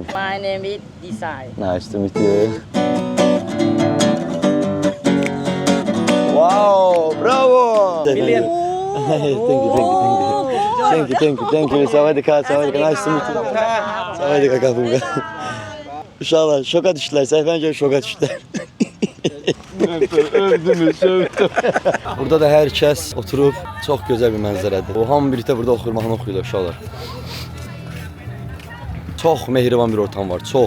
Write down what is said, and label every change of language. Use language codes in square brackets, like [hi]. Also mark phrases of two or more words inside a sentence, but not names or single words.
[en] My name is Desai. Nice to meet you. Wow, bravo! Brilliant. Thank you. Savadika. Nice to meet you. [th] Savadika kapımda. [az] Uşaqlar şoka düşdülər, səhvən görə şoka düşdülər. Burada da hər kəs oturub, çox gözəl bir mənzərədir. Hamı birlikdə burada oxuyur, mahnı oxuyurlar uşaqlar. Çox mehriban bir ortam var, çox.